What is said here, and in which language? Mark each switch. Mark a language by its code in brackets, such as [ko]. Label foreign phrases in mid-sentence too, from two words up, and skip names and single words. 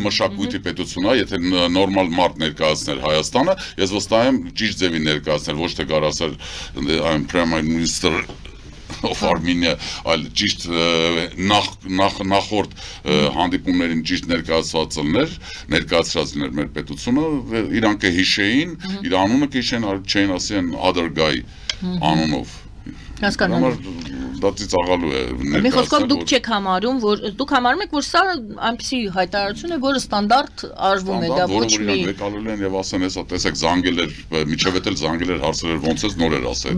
[hy] մշակույթի պետություն է, եթե նորմալ մարդ ներկայացներ Հայաստանը, ես վստահ եմ ճիշտ ձևի ներկայացնել, ոչ թե գար ասել [en] I'm Prime Minister of Armenia, [hy] այլ ճիշտ նախորդ հանդիպումներին ճիշտ ներկայացրած լիներ մեր պետությունը, իրանք կհիշեին, իր անունը կհիշեն, չէին ասեն [en] other guy [hy] անունով։ Դա ծիծաղալու է Մի խոսքով դուք չեք համարում, որ դուք համարում եք, որ սա այնպիսի հայտարարություն է, որը ստանդարտ արվում է, դա ոչ մի եկալու են եւ ասեն, հեսա տեսեք զանգել էր, միջև էլ զանգել էր հարցեր էր, ոնց էս նոր էր ասել։